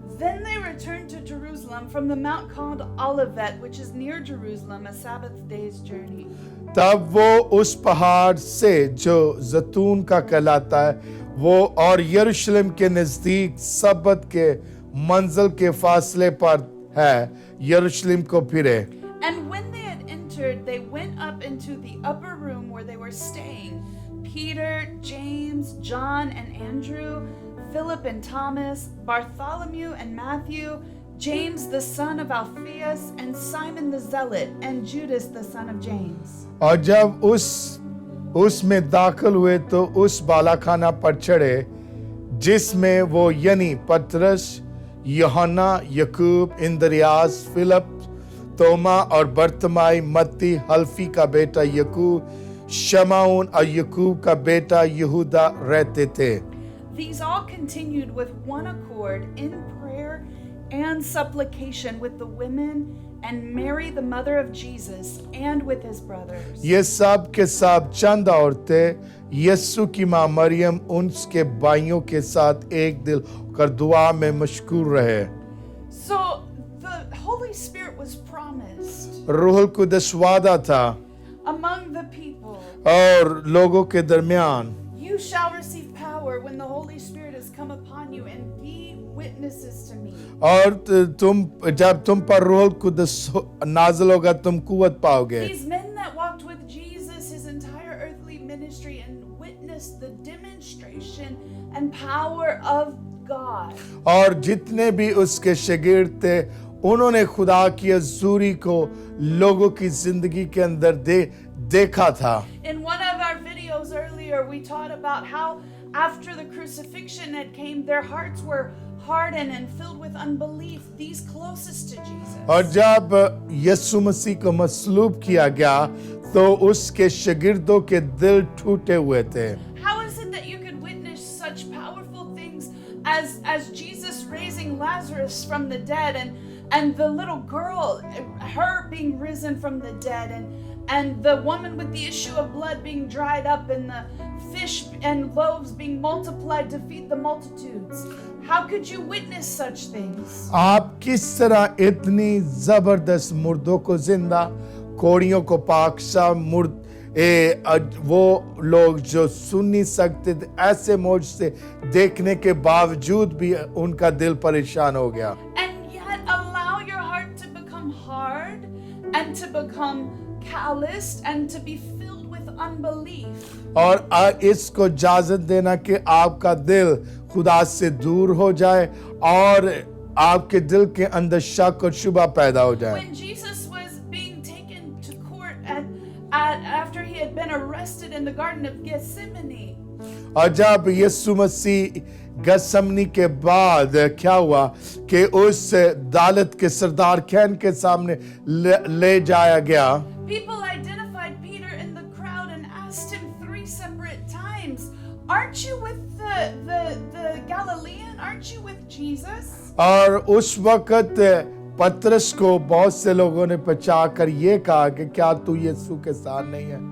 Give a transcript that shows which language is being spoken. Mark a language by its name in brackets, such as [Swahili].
[English] Then they returned to Jerusalem from the mount called Olivet, which is near Jerusalem, a Sabbath day's journey. [Hindi] तब वो उस पहाड़ से जो जैतून का कहलाता है, वो और यरूशलेम के नजदीक सबत के मंजिल के फासले पर है, यरूशलेम को फिरे. [English] And when they had entered, they went up into the upper room where they were staying. Peter, James, John, and Andrew, Philip and Thomas, Bartholomew and Matthew, James the son of Alphaeus, and Simon the Zealot, and Judas the son of James. [Hindi] और जब उसमें दाखिल हुए तो उस बालाखाना पर चढ़े जिसमें वो यानी पतरस, यूहन्ना, याकूब, इंद्रियास, फिलिप, तोमा और बरतमाई, मत्ती, हल्फी का बेटा याकूब, शमाउन और याकूब का बेटा यहूदा रहते थे. [English] These all continued with one accord in prayer and supplication with the women and Mary the mother of Jesus and with his brothers. [Hindi] ये सब के सब चंद औरतें यीशु की मां मरियम उनके भाइयों के साथ एक दिल कर दुआ में मशगूल रहे. [English] So the Holy Spirit was promised [Hindi] रूहुल कुदस वादा था [English] among the people. [Hindi] और लोगों के दरमियान. [English] You shall receive power when the Holy Spirit has come upon you and be witnesses to me. [Hindi] और जब तुम पर रूहुल कुदस नाज़िल होगा तुम कुव्वत पाओगे. [English] These men that walked with Jesus his entire earthly ministry and witnessed the demonstration and power of God. [Hindi] और जितने भी उसके शागिर्द थे उन्होंने खुदा की हज़ूरी को लोगों की जिंदगी के अंदर देखा था. [English] In one of our videos earlier, we taught about how after the crucifixion had came, their hearts were hardened and filled with unbelief, these closest to Jesus. [Hindi] और जब यीशु मसीह को मसलूब किया गया तो उसके शागिर्दों के दिल टूटे हुए थे. [English] How is it that you could witness such powerful things as Jesus raising Lazarus from the dead and the little girl, her being risen from the dead, and the woman with the issue of blood being dried up, and the fish and loaves being multiplied to feed the multitudes? How could you witness such things? [Hindi] आप किस तरह इतनी जबरदस्त मुर्दों को जिंदा, कोड़ियों को पाकसा, वो लोग जो सुन नहीं सकते थे ऐसे मौज से देखने के बावजूद भी उनका दिल परेशान हो गया. [English] And yet allow your heart to become hard and to become calloused and to be filled with unbelief. [Hindi] और इसको इजाजत देना कि आपका दिल खुदा से दूर हो जाए और आपके दिल के अंदर शक और शुबा पैदा हो जाए. [English] When Jesus was being taken to court after he had been arrested in the Garden of Gethsemane, [Hindi] और जब यीशु मसीह गसमनी के बाद क्या हुआ कि उस अदालत के सरदार खैन के सामने ले जाया गया. [English] people identified Peter in the crowd and asked him 3 separate times, "Aren't you with the Galilean? Aren't you with Jesus?" [Hindi] और उस वक्त पतरस को बहुत से लोगों ने पचा कर ये कहा कि क्या तू यीशु के साथ नहीं है.